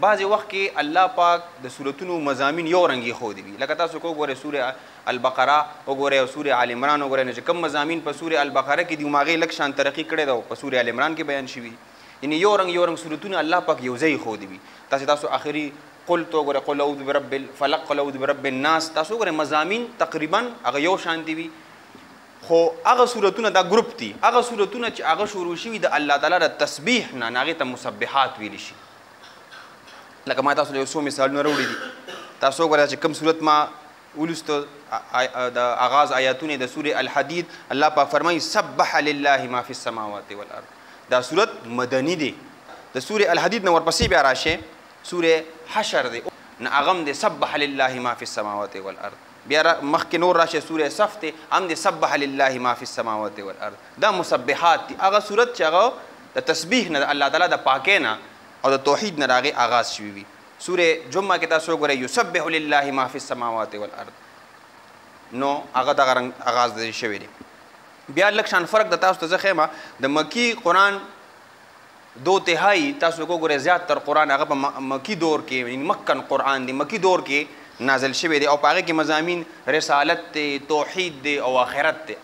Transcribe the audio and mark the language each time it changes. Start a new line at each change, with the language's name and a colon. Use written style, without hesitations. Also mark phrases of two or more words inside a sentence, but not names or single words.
Pashto: بعضې وخت کې الله پاک د سورتونو مضامین یو رنګ ایښودي وي. لکه تاسو که وګورئ سورې البقره وګورئ او سورې آل عمران وګورئ، نو چې کوم مضامین په سورې البقره کې دي هغې لږ شان ترقي کړې ده او په سورې آل عمران کې بیان شوي. یعنې یو رنګ سورتونه الله پاک یو ځای ایښودي وي. تاسو آخري قل تو وګورئ،
Arabic: قل اعوذ برب الفلق، قل اعوذ برب الناس،
Pashto: تاسو وګورئ مضامین تقریبا هغه یو شانتي وي. خو هغه سورتونه دا ګروپ دي، هغه سورتونه چې هغه شروع شوي د الله تعالی د تسبیح نه، هغې ته مسبحات ویلی شي. لکه ما تاسو له یو څو مثالونه راوړي دي. تاسو وګورئ چې کوم صورت ما ولوسته د آغاز آیاتونه د سورې الحدید، الله پاک فرمایي
Arabic: سبح لله ما فی السماوات والارض.
Pashto: دا صورت مدني دی. د سورې الحدید نه ورپسې بیا راشئ سورې حشر دی، نه هغه هم دی
Arabic: سبح لله ما فی السماوات والارض.
Pashto: بیا مخکې نور راشئ سورې صف دی، هم دی
Arabic: سبح لله ما فی السماوات والارض.
Pashto: دا مسبحات دي، هغه صورت چې هغه د تسبیح نه، د الله تعالی د پاکۍ نه او د توحید نه د هغې آغاز شوي وي. سورې جمعه کې تاسو وګورئ
Arabic: یسبح لله ما فی السماوات والارض،
Pashto: نو هغه دغه رنګ آغاز دی شوی دی. بیا لږ شان فرق د تاسو ته زه ښیم. د مکی قرآن 2/3 تاسو وګورئ زیاتر قرآن هغه په مکی دور کې، یعنې مکن قرآن دی، مکی دور کې نازل شوی دی او په هغې کې مضامین رسالت دی، توحید دی او آخرت دی.